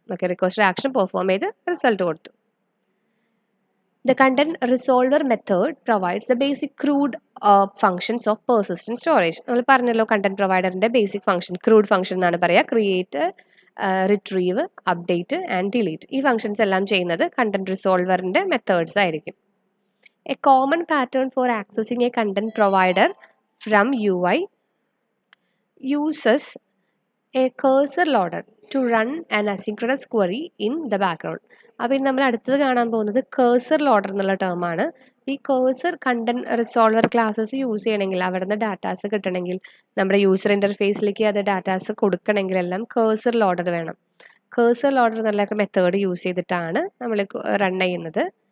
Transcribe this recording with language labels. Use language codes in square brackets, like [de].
[en] okay, [ml] requested action perform ചെയ്ത് result കൊടുത്തു. [en] The content resolver method provides the basic crude functions of persistent storage. [ml] നമ്മൾ പറഞ്ഞല്ലോ content പ്രൊവൈഡറിൻ്റെ basic function crude function എന്നാണ് പറയുക. [en] Create, retrieve, update and delete. [ml] ഈ functions എല്ലാം ചെയ്യുന്നത് content റിസോൾവറിൻ്റെ methods ആയിരിക്കും. [en] A common pattern for accessing a content provider from UI uses a cursor loader to run an asynchronous query in the background. [ml] അപ്പോൾ നമ്മൾ അടുത്തത് കാണാൻ പോകുന്നത് കേഴ്സർ ലോഡർ എന്നുള്ള ടേമാണ്. ഈ കേഴ്സർ കണ്ടന്റ് റിസോൾവർ ക്ലാസ്സസ് യൂസ് ചെയ്യണമെങ്കിൽ, അവിടെ നിന്ന് ഡാറ്റാസ് കിട്ടണമെങ്കിൽ, നമ്മുടെ യൂസർ ഇൻ്റർഫേസിലേക്ക് അത് ഡാറ്റാസ് കൊടുക്കണമെങ്കിൽ എല്ലാം കേഴ്സർ ലോഡർ വേണം. കേഴ്സർ ലോഡർ എന്നുള്ള മെത്തേഡ് യൂസ് ചെയ്തിട്ടാണ് നമ്മൾ റൺ ചെയ്യുന്നത്.